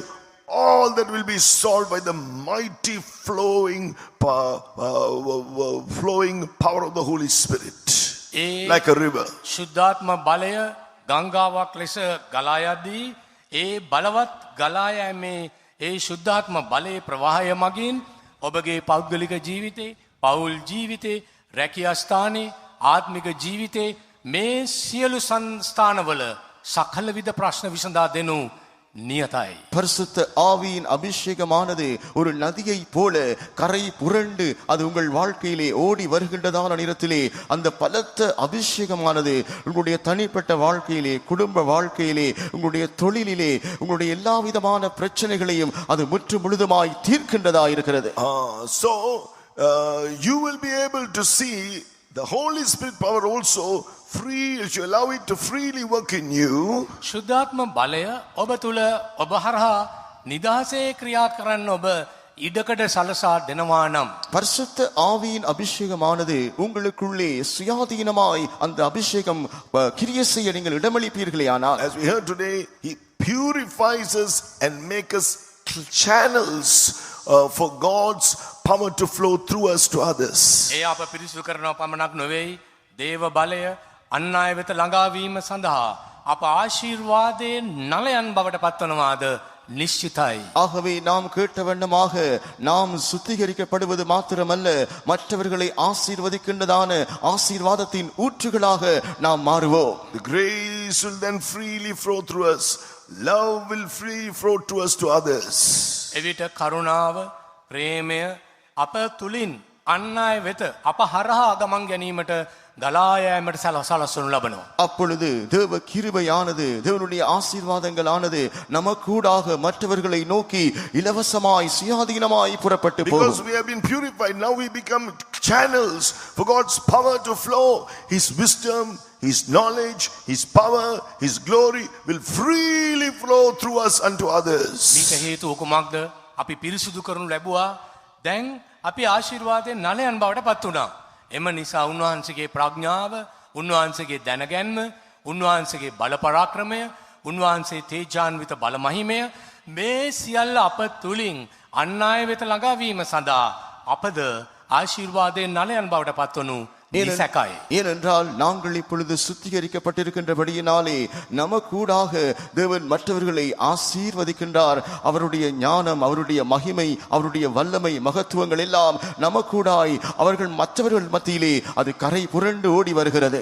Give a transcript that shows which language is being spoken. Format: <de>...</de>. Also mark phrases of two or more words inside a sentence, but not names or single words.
<en>All that will be solved by the mighty flowing power of the Holy Spirit, like a river.</en> <si>ශුද්ධාත්ම බලය ගංගාවක් ලෙස ගලා යද්දී ඒ බලවත් ගලා යෑමේ ඒ ශුද්ධාත්ම බලයේ ප්‍රවාහය මගින් ඔබගේ පෞද්ගලික ජීවිතේ, පෞල් ජීවිතේ, රැකියා ස්ථානයේ, ආත්මික ජීවිතේ මේ සියලු සංස්ථානවල සකල විද ප්‍රශ්න විසඳා දෙනු නියතයි.</si> <ta>பரிசுத்த ஆவியின் அபிஷேகமானது ஒரு நதியை போல கரை புரண்டு அது உங்கள் வாழ்க்கையிலே ஓடி வருகின்றதான நேரத்திலே அந்த பலத்த அபிஷேகமானது உங்களுடைய தனிப்பட்ட வாழ்க்கையிலே, குடும்ப வாழ்க்கையிலே, உங்களுடைய தொழிலிலே, உங்களுடைய எல்லா விதமான பிரச்சனைகளையும் அது முற்று முழுதுமாய் தீர்க்கின்றதா இருக்கிறது.</ta> <en>So you will be able to see the Holy Spirit power also free, if you allow it to freely work in you.</en> <si>ශුද්ධාත්ම බලය ඔබ තුල ඔබ හරහා නිදහසේ ක්‍රියා කරන්න ඔබ ඉඩකඩ සලසා දෙනවා නම්</si> <ta>பரிசுத்த ஆவியின் அபிஷேகமானது உங்களுக்குள்ளே சுயாதீனமாய் அந்த அபிஷேகம் கிரியை செய்ய நீங்கள் இடமளிப்பீர்களேயானால்,</ta> <en>as we heard today, he purifies us and makes us channels for God's power to flow through us to others.</en> <si>ඒ අප පිරිසුදු කරනව පමණක් නොවේයි, දේව බලය අන් අය වෙත ළඟාවීම සඳහා අප ආශිර්වාදයේ නලයන් බවට පත්වනවාද නිශ්චිතයි.</si> <ta>ஆகவே நாம் கேட்ட வண்ணமாக நாம் சுத்திகரிக்கப்படுவது மாத்திரமல்ல, மற்றவர்களை ஆசீர்வதிக்கின்றதான ஆசீர்வாதத்தின் ஊற்றுகளாக நாம் மாறுவோம்.</ta> <en>The grace will then freely flow through us. Love will freely flow to us to others.</en> <si>එවිට කරුණාව, ප්‍රේමය අප තුලින් අන් අය වෙත අප හරහා ගමන් ගැනීමට ගලා යෑමට සලස්වනු ලබනවා.</si> <ta>அப்பொழுது தேவ கிருபையானது, தேவனுடைய ஆசீர்வாதங்களானது நமக்கூடாக மற்றவர்களை நோக்கி இலவசமாய் சுயாதீனமாய் புறப்பட்டு போகும்.</ta> <en>Because we have been purified, now we become channels for God's power to flow. His wisdom, His knowledge, His power, His glory will freely flow through us unto others.</en> <si>මේක හේතුව කුමක්ද? අපි පිරිසුදු කරනු ලැබුවා. දැන් අපි ආශිර්වාදයෙන් නලයන් බවට පත් වුණා. එම නිසා උන්වහන්සේගේ ප්‍රඥාව, උන්වහන්සේගේ දැනගැන්ම, උන්වහන්සේගේ බල පරාක්‍රමය, උන්වහන්සේ තේජාන්විත බල මහිමය මේ සියල්ල අප තුලින් අන් අය වෙත ළඟාවීම සඳහා අපද ආශිර්වාදයෙන් නලයන් බවට පත්වනු නිසැකයි.</si> <ta>ஏனென்றால் நாங்கள் இப்பொழுது சுத்திகரிக்கப்பட்டிருக்கின்றபடியினாலே நமக்கூடாக தேவன் மற்றவர்களை ஆசீர்வதிக்கின்றார். அவருடைய ஞானம், அவருடைய மகிமை, அவருடைய வல்லமை, மகத்துவங்கள் எல்லாம் நமக்கூடாய் அவர்கள் மற்றவர்கள் மத்தியிலே அது கரை புரண்டு ஓடி வருகிறது.</ta>